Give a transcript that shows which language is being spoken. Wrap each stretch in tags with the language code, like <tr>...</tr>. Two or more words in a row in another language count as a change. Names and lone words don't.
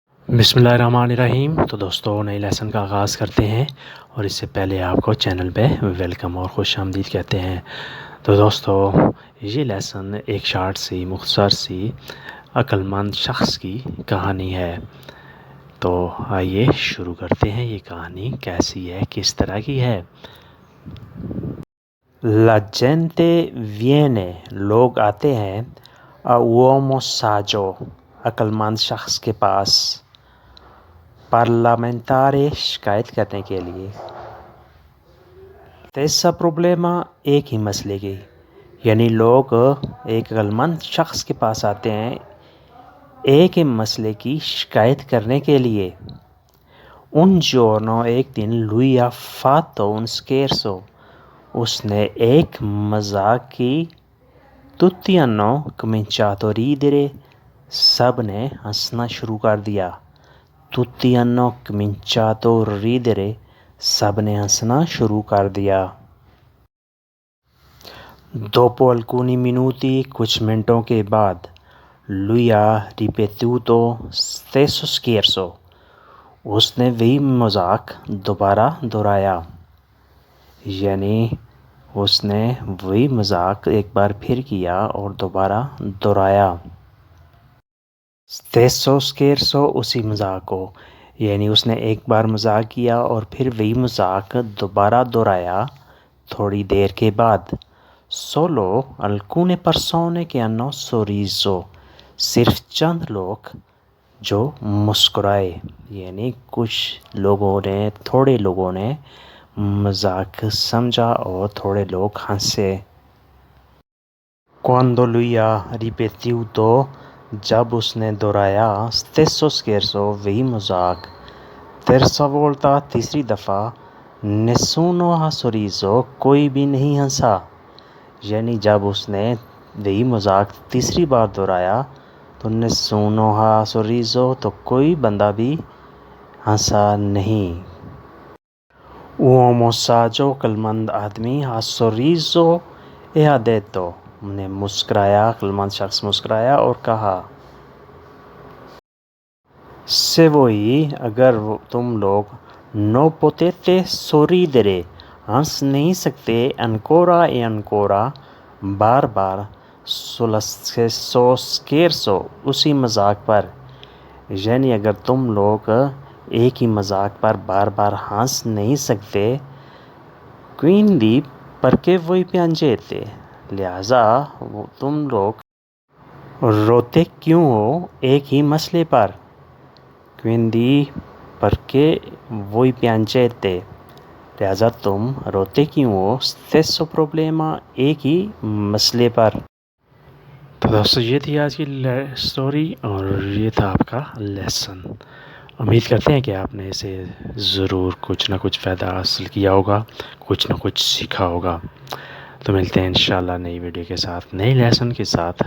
<ar>بسم اللہ الرحمن الرحیم۔</ar> <ur>تو دوستوں نئے لیسن کا آغاز کرتے ہیں، اور اس سے پہلے آپ کو چینل پہ ویلکم اور خوش آمدید کہتے ہیں۔ تو دوستوں یہ لیسن ایک شارٹ سی مختصر سی عقل مند شخص کی کہانی ہے۔ تو آئیے شروع کرتے ہیں۔ یہ کہانی کیسی ہے، کس طرح کی ہے؟</ur> <it>La gente viene،</it> <ur>لوگ آتے ہیں،</ur> <it>a uomo saggio،</it> <ur>عقل مند شخص کے پاس، parlamentare، شکایت کرنے کے لیے،</ur> <it>stessa problema،</it> <ur>ایک ہی مسئلے کی، یعنی لوگ ایک عقل مند شخص کے پاس آتے ہیں ایک ہی مسئلے کی شکایت کرنے کے لیے۔</ur> <it>un giorno،</it> <ur>ایک دن،</ur> <it>lui ha fatto un scherzo،</it> <ur>اس نے ایک مذاق کی،</ur> <it>tutti hanno cominciato a ridere،</it> <ur>سب نے ہنسنا شروع کر دیا،</ur> <it>tutti hanno cominciato a ridere،</it> <ur>سب نے ہنسنا شروع کر دیا۔</ur> <it>dopo alcuni minuti،</it> <ur>کچھ منٹوں کے بعد،</ur> <it>lui ha ripetuto stesso scherzo،</it> <ur>اس نے وہی مذاق دوبارہ دہرایا، یعنی اس نے وہی مذاق ایک بار پھر کیا اور دوبارہ دہرایا۔</ur> <it>stesso scherzo،</it> <ur>اسی مذاق کو، یعنی اس نے ایک بار مذاق کیا اور پھر وہی مذاق دوبارہ دہرایا تھوڑی دیر کے بعد۔</ur> <it>solo alcune persone che hanno sorriso،</it> <ur>صرف چند لوگ جو مسکرائے، یعنی کچھ لوگوں نے، تھوڑے لوگوں نے مذاق سمجھا اور تھوڑے لوگ ہنسے۔</ur> <it>quando lui ha ripetuto،</it> <ur>جب اس نے دہرایا،</ur> <it>stesso scherzo،</it> <ur>وہی مذاق،</ur> <it>terza volta،</it> <ur>تیسری دفعہ،</ur> <it>nessuno ha sorriso،</it> <ur>کوئی بھی نہیں ہنسا، یعنی جب اس نے وہی مذاق تیسری بار دہرایا تو</ur> <it>nessuno ha sorriso،</it> <ur>تو کوئی بندہ بھی ہنسا نہیں۔</ur> <it>uomo saggio،</it> <ur>عقل مند آدمی،</ur> <it>ha sorriso e ha detto،</it> <ur>نے مسکرایا، عقل مند شخص مسکرایا اور کہا،</ur> <it>se voi،</it> <ur>اگر تم لوگ</ur> <it>no potete sorridere،</it> <ur>ہنس نہیں سکتے،</ur> <it>ancora e ancora،</it> <ur>بار بار،</ur> <it>sulla stesso scherzo،</it> <ur>اسی مذاق پر، یعنی اگر تم لوگ ایک ہی مذاق پر بار بار ہنس نہیں سکتے،</ur> <it>quindi perché voi piangete،</it> <ur>لہٰذا تم لوگ روتے کیوں ہو ایک ہی مسئلے پر،</ur> <it>quindi perché voi piangete،</it> <ur>لہٰذا تم روتے کیوں ہو،</ur> <it>stesso problema،</it> <ur>ایک ہی مسئلے پر۔ تو دوستو یہ تھی آج کی سٹوری، اور یہ تھا آپ کا لیسن۔ امید کرتے ہیں کہ آپ نے اسے ضرور کچھ نہ کچھ فائدہ حاصل کیا ہوگا، کچھ نہ کچھ سیکھا ہوگا۔ تو ملتے ہیں انشاءاللہ نئی ویڈیو کے ساتھ، نئی لیسن کے ساتھ۔</ur>